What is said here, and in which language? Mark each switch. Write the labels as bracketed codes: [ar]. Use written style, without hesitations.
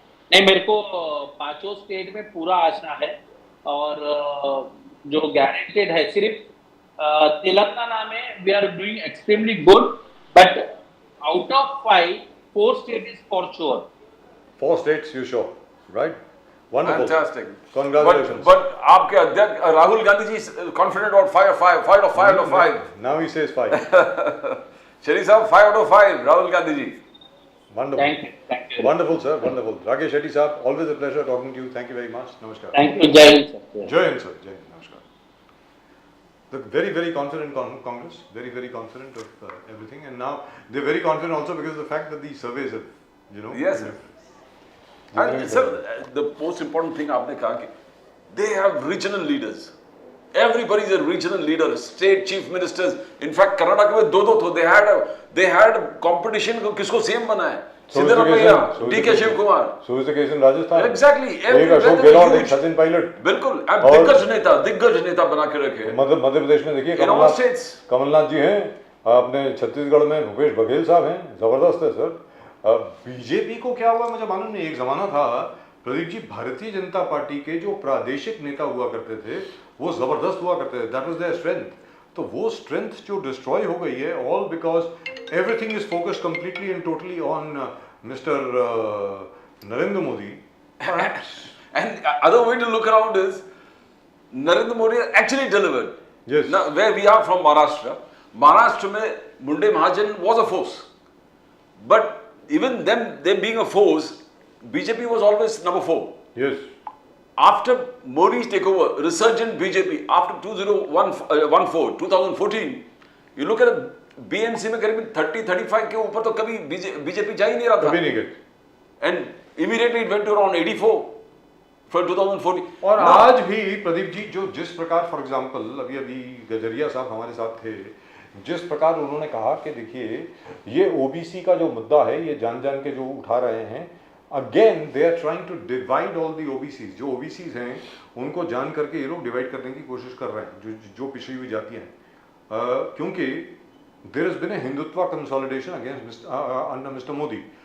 [hi] नहीं, मेरे को पांचों स्टेट में पूरा आशा है, और जो गारंटेड है सिर्फ तेलंगाना में [en] We are doing extremely good, but out of 5 4 state is for sure. 4 states you sure, right? Wonderful. Fantastic. Congratulations. But [hi] आपके अध्यक्ष [en] Rahul Gandhi ji is confident about 5 out of 5. Now he says 5. Sharif sahab 5 out of 5, Rahul Gandhi ji. Wonderful. Thank you. Wonderful sir, wonderful. Rakesh Shetty sahab, always a pleasure talking to you. Thank you very much. Namaskar. Thank you. [hi] जय Hind sir. Jai Hind sir, Jai Hind. Namaskar. [en] The very confident Congress, very confident of everything, and now they're very confident also because of the fact that these surveys have, you know. Yes, sir. And sir, the most important thing [hi] आपने कहा कि [en] they have regional leaders. Everybody is a regional leader. State chief ministers. In fact, [hi] Karnataka में 2 थे. [en] They had competition [hi] को किसको CM बनाए. Siddaramaiah, DK Shiv Kumar. [en] So is the case in Rajasthan. Exactly. [hi] एक अशोक गहलोत, एक सचिन पायलट. बिल्कुल. अब दिग्गज नेता बना के रखे. मध्य प्रदेश में देखिए कमलनाथ जी हैं, अपने छत्तीसगढ़ में भूपेश बघेल साहब हैं, जबरदस्त है सर। बीजेपी को क्या हुआ मुझे मालूम नहीं। एक जमाना था प्रदीप जी, भारतीय जनता पार्टी के जो प्रादेशिक नेता हुआ करते थे वो जबरदस्त हुआ करते थे, [en] That was their strength. [hi] तो वो स्ट्रेंथ जो डिस्ट्रॉय हो गई है, [en] All because everything is focused completely and totally on mister Narendra Modi. And other way to look around is Narendra Modi actually delivered. Yes. Now, where we are from Maharashtra में Munde Mahajan was a force, but even them being a force, BJP was always number 4. Yes. After Modi's takeover, resurgent BJP after 2014, you look at BNC [hi] में करीब 30-35 के ऊपर तो कभी BJP जा ही नहीं रहा था. कभी नहीं गए. [en] And immediately it went to around 84 for 2014. [hi] और आज भी प्रदीप जी जो जिस प्रकार [en] for example [hi] अभी गजरिया साहब हमारे साथ थे, जिस प्रकार उन्होंने कहा कि देखिए ये ओबीसी का जो मुद्दा है ये जान के जो उठा रहे हैं, [en] Again they are trying to divide all the OBCs. [hi] जो ओबीसीज हैं उनको जान करके ये लोग डिवाइड करने की कोशिश कर रहे हैं, जो पिछड़ी हुई जातियां हैं, क्योंकि [en] There has been a Hindutva consolidation against under mister Modi.